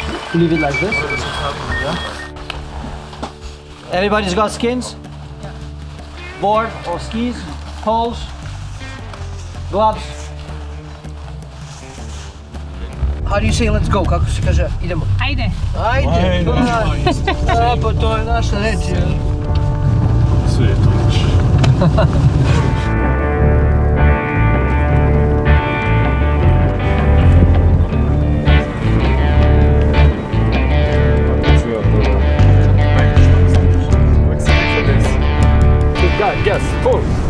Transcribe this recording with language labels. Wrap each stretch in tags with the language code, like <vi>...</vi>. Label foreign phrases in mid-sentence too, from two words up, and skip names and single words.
<en>Leave it like this. Everybody's got skins? Board or skis, poles, gloves. How do you say let's go?</en> <sr>Kako se kaže idemo? Ajde. Ajde! A, pa to je naša reč. Sve je to naše.</sr> <en>Yes, full.</en>